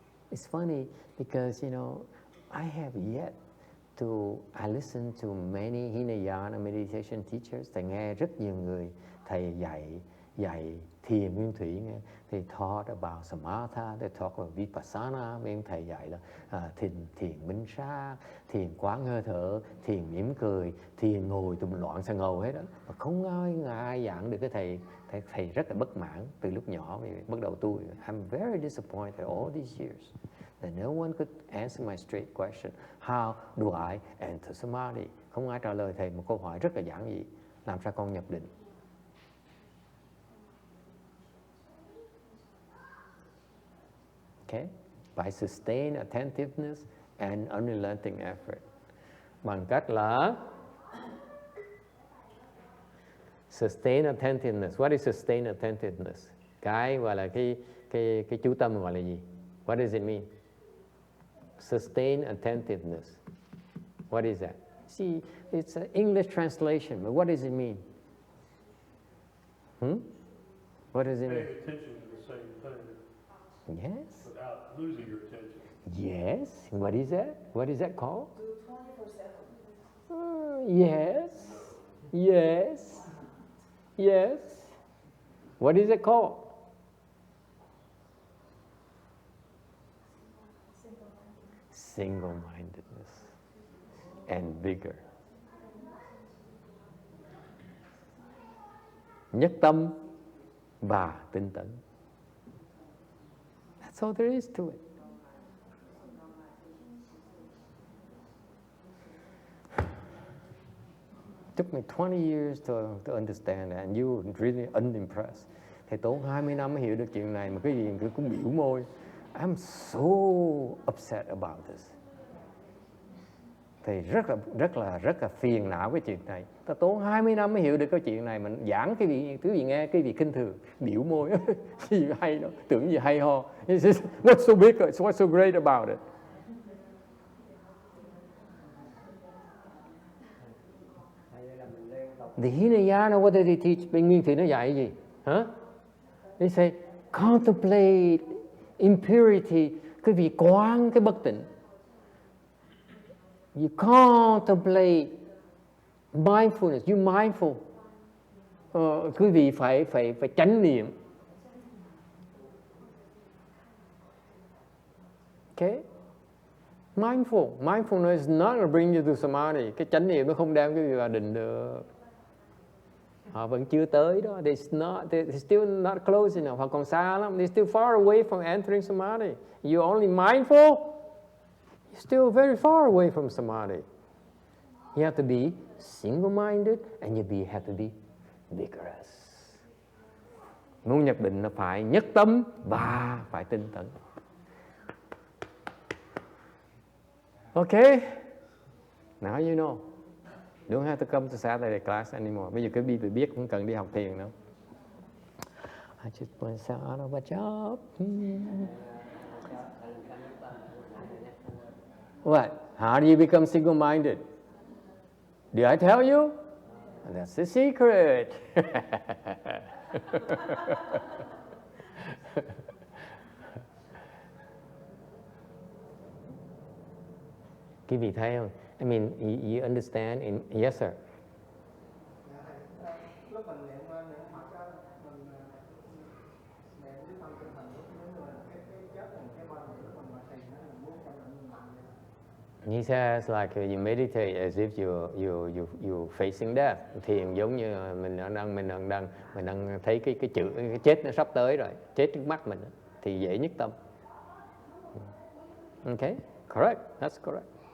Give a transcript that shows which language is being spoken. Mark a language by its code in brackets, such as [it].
[en] It's funny because, I have yet I listen to many Hinayana meditation teachers. [vi] Thầy nghe rất nhiều người thầy dạy thiền nguyên thủy nghe. [en] They taught about samatha, they talk about vipassana. [vi] Mấy thầy dạy là thiền minh sát, thiền quán hơi thở, thiền mỉm cười, thiền ngồi tùm loạn sang ngầu hết đó. Mà không ai giảng được cái thầy rất là bất mãn từ lúc nhỏ bắt đầu tu. [en] I'm very disappointed all these years that no one could answer my straight question. How do I enter samadhi? [vi] Không ai trả lời thầy một câu hỏi rất là giản dị. Làm sao con nhập định? [en] Okay? By sustained attentiveness and unrelenting effort. [vi] Bằng cách là [en] sustained attentiveness. What is sustained attentiveness? [vi] Cái gọi là cái chú tâm gọi là gì? [en] What does it mean? Sustained attentiveness. What is that? See, it's an English translation, but what does it mean? What does it mean? Paying attention to the same thing. Yes. Without losing your attention. Yes. What is that? What is that called? Do 24/7. Yes. Yes. Yes. What is it called? Single-mindedness and vigor. [vi] Nhất tâm và tinh tấn. [en] That's all there is to it. Took me 20 years to understand that, and you were really unimpressed. [vi] Thầy tốn 20 năm mới hiểu được chuyện này mà cái gì cũng biểu môi. [en] I'm so upset about this. [vi] Thầy rất là phiền não cái chuyện này. Ta tốn 20 năm mới hiểu được cái chuyện này, mình giảng cái vị nghe cái vị khinh thường, biểu môi gì hay đó, tưởng gì hay ho. [en] What's so big? What's so great about it? The Hinayana, what did they teach? [vi] Bên Nguyên Thủy nó dạy gì? Hả? [en] They say, contemplate impurity, [vi] cái vị quán cái bất tịnh. [en] You contemplate mindfulness, you mindful. [vi] Quý vị phải chánh niệm. [en] Okay? Mindfulness is not going to bring you to samadhi. [vi] Cái chánh niệm nó không đem quý vị vào định được. Họ vẫn chưa tới đó. [en] They're still not close enough. [vi] Họ còn xa lắm. [en] They're still far away from entering samadhi. You're only mindful. You're still very far away from samadhi. You have to be single-minded and you have to be vigorous. [vi] Muốn nhập định nó phải nhất tâm và phải tinh tấn. [en] Okay? Now you know. Don't have to come to Saturday class anymore. [vi] Bây giờ cái biết không cần đi học thiền nữa. [en] I just want to out of a job. What? How do you become single-minded? Did I tell you? That's the secret. [vi] Quý vị thấy không? [en] I mean, you understand? Yes, sir. [vi] Lúc mình niệm Phật á, mình niệm cái tâm tinh thần giống như là cái chết này, cái bên này lúc mình thiền nó mình muốn cho mình mạnh. [en] He says like you meditate as if you facing death. [vi] Thiền giống như mình đang thấy cái chữ cái chết nó sắp tới rồi, chết trước mắt mình thì dễ nhất tâm. [en] Okay, correct. That's correct.